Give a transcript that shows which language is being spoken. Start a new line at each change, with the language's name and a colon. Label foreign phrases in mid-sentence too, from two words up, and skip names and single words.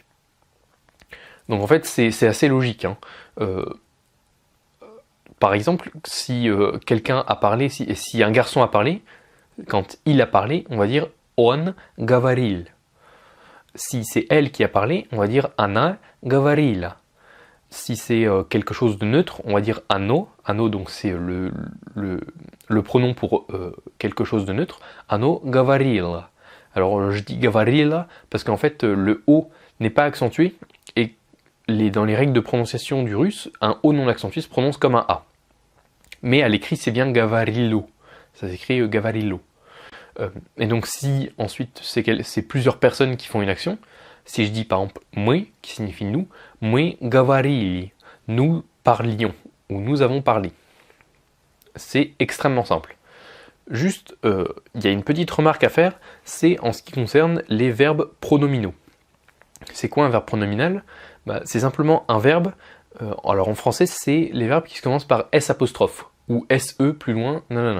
French: Donc en fait, c'est assez logique, hein. Par exemple, si quelqu'un a parlé, si un garçon a parlé, quand il a parlé, on va dire
Russian: он говорил.
French: Si c'est elle qui a parlé, on va dire
Russian: она говорила.
French: Si c'est quelque chose de neutre, on va dire оно. Оно, donc c'est le pronom pour quelque chose de neutre.
Russian: Оно говорило.
French: Alors je dis говорила parce qu'en fait le O n'est pas accentué et dans les règles de prononciation du russe, un O non accentué se prononce comme un A. Mais à l'écrit c'est bien говорило. Ça s'écrit говорило. Et donc si ensuite c'est plusieurs personnes qui font une action, si je dis par exemple мы, qui signifie nous,
Russian: мы говорили,
French: nous parlions, ou nous avons parlé. C'est extrêmement simple. Juste, il y a une petite remarque à faire, c'est en ce qui concerne les verbes pronominaux. C'est quoi un verbe pronominal ? C'est simplement un verbe, alors en français c'est les verbes qui commencent par S apostrophe, ou SE plus loin, nanana.